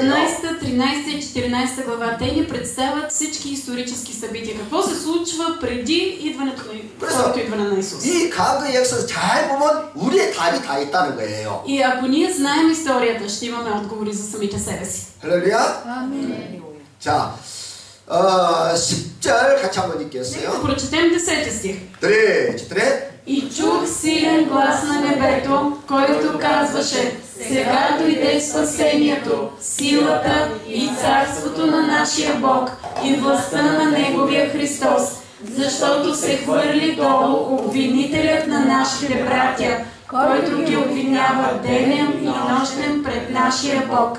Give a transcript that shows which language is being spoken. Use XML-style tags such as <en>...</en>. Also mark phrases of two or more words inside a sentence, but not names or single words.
<bg>12, 13 и 14 глава, те ни представят всички исторически събития. Какво се случва преди идването на Исус?</bg> <ko>이 과거의 역사를 잘 보면 우리의 답이 다 있다는 거예요.</ko> <bg>И ако ние знаем историята, ще имаме отговори за самите себе си.</bg> <ko>할렐루야. 아멘. 자, 10절 같이 한번 읽겠어요.</ko> <bg>Нека прочетем 10 стих.</bg> <ko>네.</ko> <bg>И чух силен глас на небето, който казваше: сега дойде спасението, силата и царството на нашия Бог и властта на Неговия Христос, защото се хвърли долу обвинителят на нашите братя, който ги обвинява денем и нощем пред нашия Бог.</bg>